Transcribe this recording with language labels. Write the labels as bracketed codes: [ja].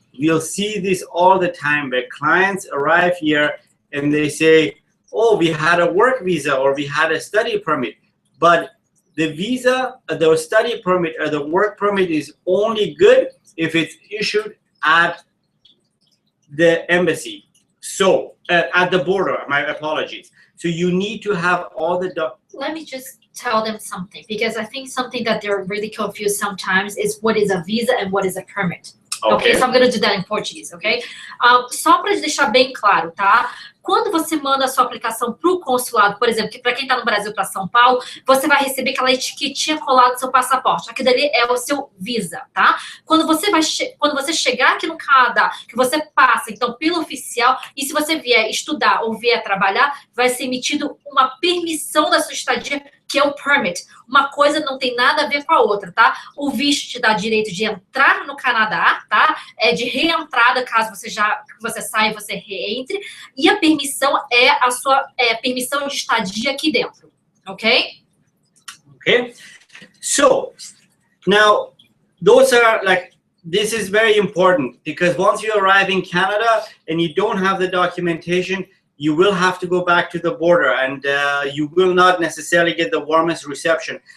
[en] We'll see this all the time where clients arrive here and they say, oh, we had a work visa or we had a study permit, but the visa, the study permit or the work permit is only good if it's issued at the embassy. So at the border, my apologies. So you need to have all the Let me just tell them something, because I think something that they're really confused sometimes is what is a visa and what is a permit. Okay, so I'm going to do that in Portuguese, ok? [pt] Só para deixar bem claro, tá? Quando você manda a sua aplicação para o consulado, por exemplo, que para quem está no Brasil, para São Paulo, você vai receber aquela etiquetinha colada no seu passaporte. Aquilo ali é o seu visa, tá? Quando você chegar aqui no Canadá, que você passa, então, pelo oficial, e se você vier estudar ou vier trabalhar, vai ser emitido uma permissão da sua estadia, que é o permit. Uma coisa não tem nada a ver com a outra, tá? O visto te dá direito de entrar no Canadá, tá? É de reentrada, caso você saia e você reentre. E a permissão é a sua permissão de estadia aqui dentro, ok? [en] Okay. So, now, those are like, this is very important, because once you arrive in Canada and you don't have the documentation, you will have to go back to the border, and you will not necessarily get the warmest reception.